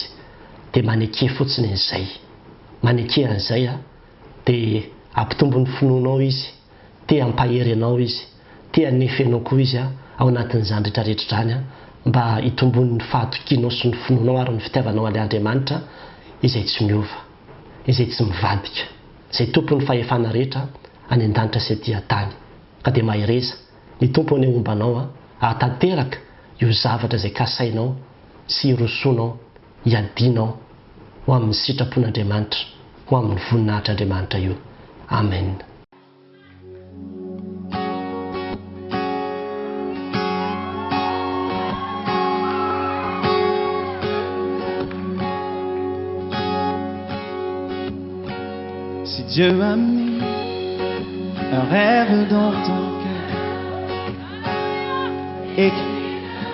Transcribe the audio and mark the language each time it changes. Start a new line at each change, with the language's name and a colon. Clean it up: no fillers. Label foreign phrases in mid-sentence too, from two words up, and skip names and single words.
Malagasy: Dia maneke fotsiny izay, maneke an'izay dia ampitombo ny finoanao izy, te hampahery anao izy, te hanefa anao koa izy ao anatin'izany rehetrarehetra izany mba hitombony ny fahatokianao sy ny finoanao ary ny fitiavanao an'ilay Andriamanitra izay tsy miova, izay tsy mivadika, izay tompon'ny fahefana rehetra any an-danitra sy aty an-tany. Ka dia mahireza ny tompo any ombanao hatanteraka io zavatra izay kasainao sy hirosonao, hiadinao ho amin'ny sitrapon'Andriamanitra, ho amin'ny voninahitr'Andriamanitra io. Amen.
French: Si Dieu a mis un rêve dans ton cœur, écris.